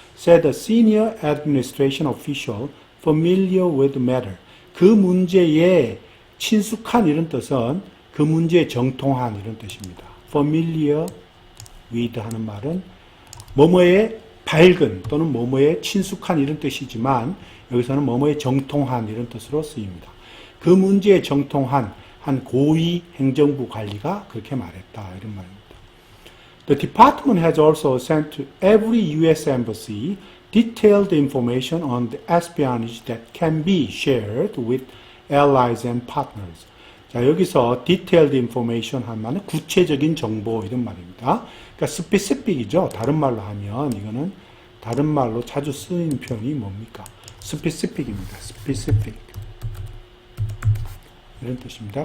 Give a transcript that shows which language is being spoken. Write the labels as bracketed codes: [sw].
[en] Said a senior administration official familiar with the matter. [ko] 그 문제에 친숙한 이런 뜻은 그 문제에 정통한 이런 뜻입니다. familiar with 하는 말은 뭐뭐에 밝은 또는 뭐뭐에 친숙한 이런 뜻이지만 여기서는 뭐뭐에 정통한 이런 뜻으로 쓰입니다. 그 문제에 정통한 한 고위 행정부 관리가 그렇게 말했다 이런 말입니다. [en] The department has also sent to every U.S. embassy detailed information on the espionage that can be shared with allies and partners. [ko] 자, 여기서 detailed information 하면 구체적인 정보 이런 말입니다. 그러니까 specific이죠. 다른 말로 하면 이거는 다른 말로 자주 쓰이는 표현이 뭡니까? specific입니다. specific. 이런 뜻입니다.